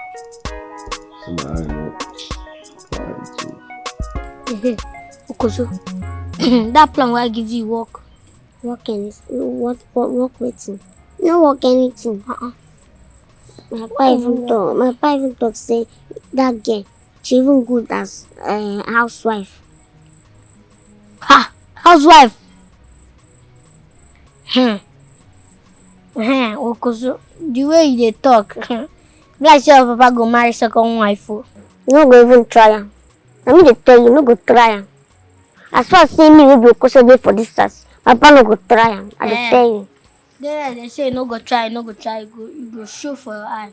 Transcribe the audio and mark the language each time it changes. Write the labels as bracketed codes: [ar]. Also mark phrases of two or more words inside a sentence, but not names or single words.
[pcm] Okoso, that plan where I give you work waiting. No work anything. My pa even talk say that girl, she even good as housewife. Ha! Housewife! Okoso, the way you dey talk, like say your papa go marry second wife. You no go even try am. I mean dey tell you, no go try am. As far as say me wey be Okoso dey for this house, my papa no go try am. I dey tell you. They say no go try, you go show for your eye.